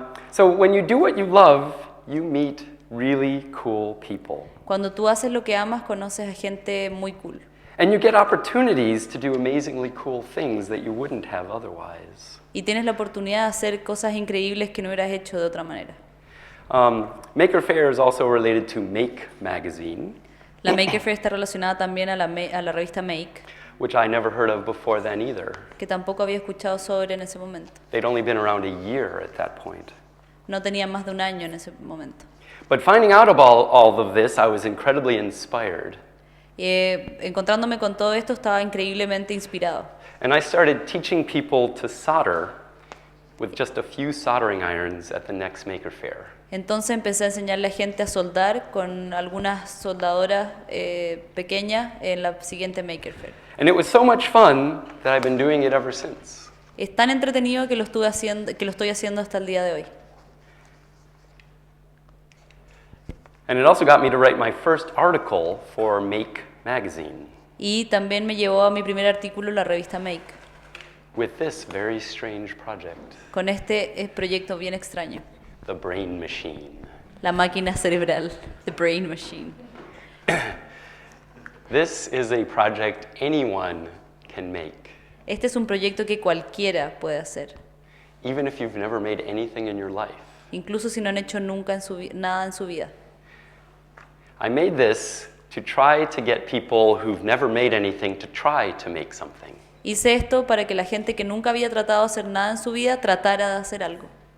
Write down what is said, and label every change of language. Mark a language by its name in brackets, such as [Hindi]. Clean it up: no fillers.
[English] So when you do what you love, you meet really cool people. [Spanish] Cuando tú haces lo que amas, conoces a gente muy cool. [English] And you get opportunities to do amazingly cool things that you wouldn't have otherwise. [Spanish] Y tienes la oportunidad de hacer cosas increíbles que no hubieras hecho de otra manera. [English] Maker Faire is also related to Make magazine. [Spanish] La Maker Faire está relacionada también a la revista Make, [English] which I never heard of before then either. [Spanish] que tampoco había escuchado sobre en ese momento. [English] They'd only been around a year at that point. [Spanish] No tenía más de un año en ese momento. [English] But finding out about all of this, I was incredibly inspired. [Spanish] Encontrándome con todo esto, estaba increíblemente inspirado. [English] And I started teaching people to solder with just a few soldering irons at the next Maker Faire. [Spanish] Entonces empecé a enseñarle a gente a soldar con algunas soldadoras pequeñas en la siguiente Maker Faire. [English] And it was so much fun that I've been doing it ever since. [Spanish] Es tan entretenido que lo estoy haciendo hasta el día de hoy. [English] And it also got me to write my first article for Make magazine [Spanish] Y también me llevó a mi primer artículo en la revista Make, [English] with this very strange project, [Spanish] con este proyecto bien extraño. [English] the brain machine. [Spanish] La máquina cerebral, [English] the brain machine. This is a project anyone can make, [Spanish] Este es un proyecto que cualquiera puede hacer, [English] even if you've never made anything in your life. [Spanish] incluso si no han hecho nunca nada en su vida. [English] I made this to try to get people who've never made anything to try to make something. [Spanish] Hice esto para que la gente que nunca había tratado de hacer nada en su vida tratara de hacer algo.